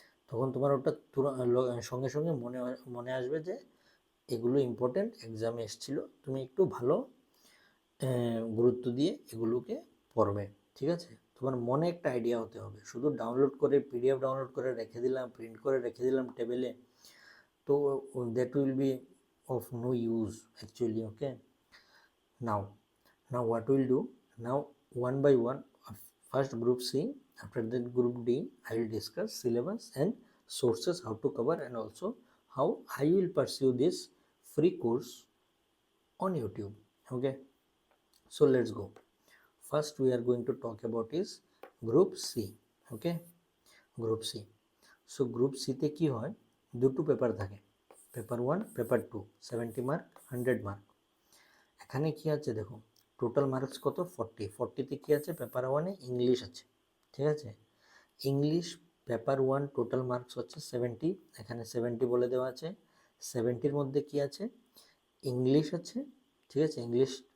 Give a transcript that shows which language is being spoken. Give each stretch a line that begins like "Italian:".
Bangla: তখন তোমার ওটা সঙ্গে সঙ্গে মনে আসবে যে এগুলো ইম্পর্টেন্ট, এক্সামে এসেছিলো। তুমি একটু ভালো গুরুত্ব দিয়ে এগুলোকে পড়বে, ঠিক আছে। তোমার মনে একটা আইডিয়া হতে হবে, শুধু ডাউনলোড করে পিডিএফ ডাউনলোড করে রেখে দিলাম, প্রিন্ট করে রেখে দিলাম টেবিলে, তো
English: That will be of no use actually. Okay, now what we'll do, now one by one, first group C, after that group D, I will discuss syllabus and sources, how to cover, and also how I will pursue this free course on YouTube. Okay, so let's go. First we are going to talk about is group C. Okay, group C.
Bangla: So group C তে কি হয়, দুটো paper থাকে, paper 1 paper 2, 70 mark 100 mark. এখানে কি আছে দেখো, total marks কত, 40তে কি আছে, পেপার 1-এ ইংলিশ আছে, ঠিক আছে। ইংলিশ পেপার 1 টোটাল মার্কস হচ্ছে 70, এখানে 70 বলে দেওয়া আছে। 70-র মধ্যে কি আছে, ইংলিশ আছে, ঠিক আছে, ইংলিশ